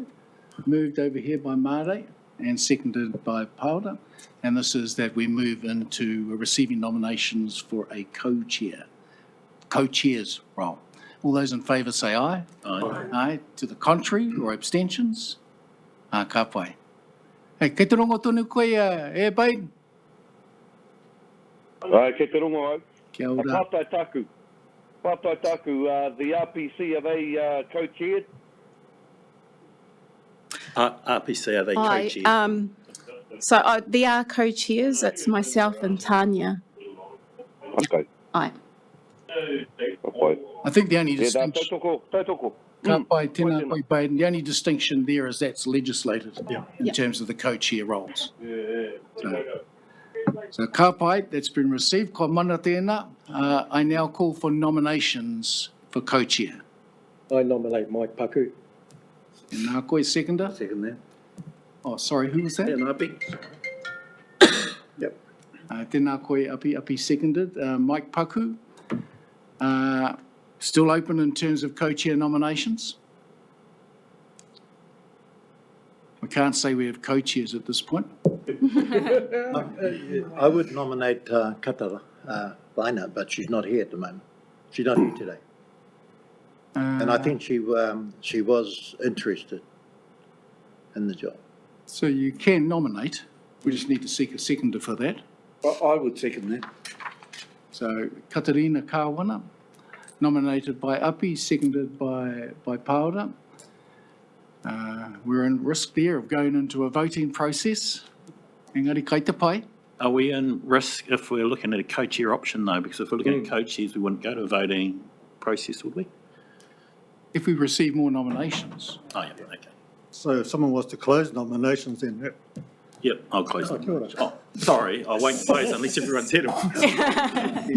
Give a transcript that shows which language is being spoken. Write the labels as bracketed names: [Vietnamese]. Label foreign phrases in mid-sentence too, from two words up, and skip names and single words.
[English] Moved over here by Mare and seconded by Paora. And this is that we move into receiving nominations for a co-chair's role. All those in favour say aye. Aye. Aye. To the contrary or abstentions? [Māori] Ka pai. Hey, kei te rongo tonu koe e Baden. Ai, kei te rongo au. Kia ora. Pātai taku. Pātai taku, [English] the RPC, are they co-chaired? RPC, are they co-chairs? So they are co-chairs. It's myself and Tanya. Okay. Aye. Okay. I think the only Yeah, distinction... [Māori] tautoko. Ka pai, tēnā koe Baden. [English] The only distinction there is that's legislated in terms of the co-chair roles. [Māori] So ka pai, [English] that's been received. [Māori] Ko mana tēnā. [English] I now call for nominations for co-chair. I nominate Mike Paku. And [Māori] nā koe [English] seconder. Second that. Oh, sorry, who was that? And Api. Yep. [Māori] Tēnā koe [English] api seconded. Mike Paku. Still open in terms of co-chair nominations? We can't say we have co-chairs at this point. I would nominate Katara Vaina, but she's not here at the moment. She's not here today. And I think she was interested in the job. So you can nominate. We just need to seek a seconder for that. I would second that. So Katarina Kawana, nominated by Api, seconded by Paora. We're in risk there of going into a voting process. [Māori] Engari, kai te pai. [English] Are we in risk if we're looking at a co-chair option though? Because if we're looking at co-chairs, we wouldn't go to a voting process, would we? If we receive more nominations. Oh, yeah, okay. So if someone was to close nominations, then that Yep, I'll close the nomination. Oh, sorry, I won't close unless everyone's had it.